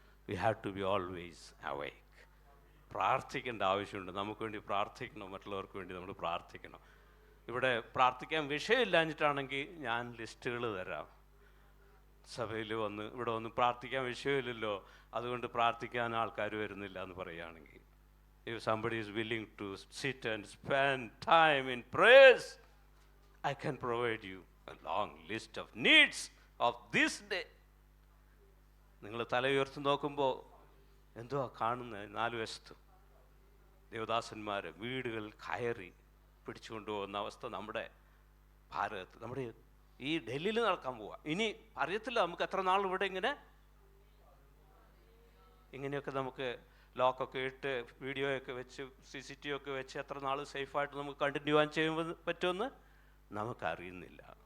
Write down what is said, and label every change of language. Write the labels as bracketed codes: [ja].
[en] We have to be always awake. [ml] പ്രാർത്ഥിക്കേണ്ട ആവശ്യമുണ്ട്. നമുക്ക് വേണ്ടി പ്രാർത്ഥിക്കണം, മറ്റുള്ളവർക്ക് വേണ്ടി നമ്മൾ പ്രാർത്ഥിക്കണം. ഇവിടെ പ്രാർത്ഥിക്കാൻ വിഷയമില്ലാഞ്ഞിട്ടാണെങ്കിൽ ഞാൻ ലിസ്റ്റുകൾ തരാം. സഭയിൽ വന്ന് ഇവിടെ വന്ന് പ്രാർത്ഥിക്കാൻ വിഷയമില്ലല്ലോ, അതുകൊണ്ട് പ്രാർത്ഥിക്കാൻ ആൾക്കാർ വരുന്നില്ല എന്ന് പറയുകയാണെങ്കിൽ, [en] if somebody is willing to sit and spend time in prayers, I can provide you a long list of needs of this day. [ml] നിങ്ങൾ തല ഉയർത്തി നോക്കുമ്പോൾ എന്തുവാ കാണുന്നത്? 4 വശത്തും ദേവദാസന്മാർ വീടുകൾ കയറി പിടിച്ചുകൊണ്ടുപോകുന്ന അവസ്ഥ നമ്മുടെ ഭാരതത്തിൽ, നമ്മുടെ ഈ ഡൽഹിയിൽ നടക്കാൻ പോവുക. ഇനി അറിയത്തില്ല നമുക്ക് എത്ര നാൾ ഇവിടെ ഇങ്ങനെയൊക്കെ നമുക്ക് ലോക്കൊക്കെ ഇട്ട് വീഡിയോയൊക്കെ വെച്ച് CCTV ഒക്കെ വെച്ച് എത്ര നാൾ സേഫായിട്ട് നമുക്ക് കണ്ടിന്യൂ ചെയ്യാൻ പറ്റുമെന്ന് നമുക്കറിയുന്നില്ല.